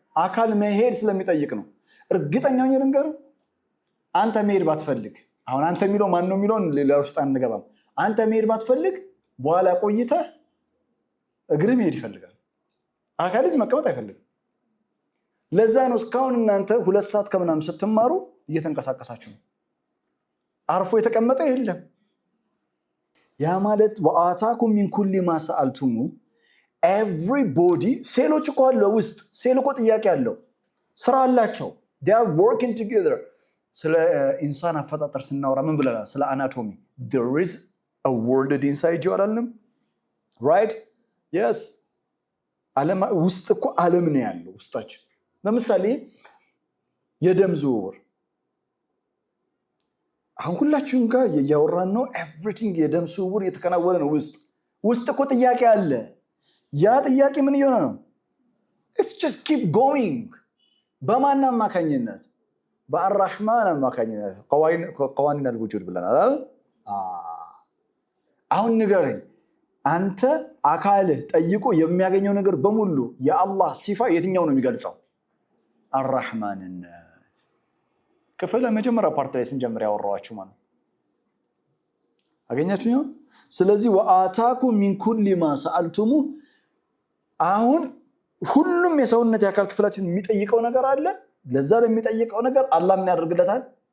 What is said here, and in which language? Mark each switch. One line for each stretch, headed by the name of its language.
Amharic: አካል መሄድ ስለሚጠይቅ ነው። እርግጠኛው ነገር አንተ መሄድ ባትፈልግ፣ አሁን አንተ የሚለው ማን ነው የሚለውን ሌላ ውስጥ አንገባም። አንተ መሄድ ባትፈልግ በኋላ ቆይተህ እግር መሄድ ይፈልጋል። አካል ልጅ መቀመጥ አይፈልግም። ለዛ ነው እስካሁን እናንተ 2 ሰዓት ከምናምን ስትማሩ እየተንቀሳቀሳችሁ ነው። አርፎ የተቀመጠ የለም። ያ ማለት
Arabic: ወአታኩም ሚን ኩሊ ማ ሰአልቱሙ
Amharic: ኤቭሪቦዲ ሴሎች እኮ አለው ውስጥ ሴል እኮ ጥያቄ አለው፣ ስራ አላቸው።
English: they are working together።
Amharic: ስለ ኢንሳን አፈጣጠር ስናወራ ምን ብለናል? ስለ አናቶሚ
English: there is a world inside you
Amharic: አላልንም?
English: right yes
Amharic: ዓለም ውስጥ እኮ ዓለም ነው ያለው ውስጣችን። ለምሳሌ የደም ዝውውር አሁን ሁላችሁም ጋር እያወራን ነው። ኤቭሪቲንግ የደም ዝውውር የተከናወነ ነው። ውስጥ እኮ ጥያቄ አለ። ያ ጥያቄ ምን እየሆነ ነው?
English: it's just keep going። በማን አማካኝነት?
Amharic: በአርራህማን አማካኝነት። ቀዋኒን አልውጁድ ብለናል። አሁን ንገረኝ፣ አንተ አካልህ ጠይቆ የሚያገኘው ነገር በሙሉ የአላህ ሲፋ የትኛው ነው የሚገልጸው? አርራህማንነት። ክፍል መጀመሪያ ፓርት ላይ ስንጀምር ያወራኋችሁ ማለት አገኛችሁ። ስለዚህ
Arabic: ወአታኩም ሚን ኩሊ ማ ሰአልቱሙ
Amharic: አሁን ሁሉም የሰውነት የአካል ክፍላችን የሚጠይቀው ነገር አለ። ለዛ ለሚጠይቀው ነገር አላህ ምን ያደርግለታል?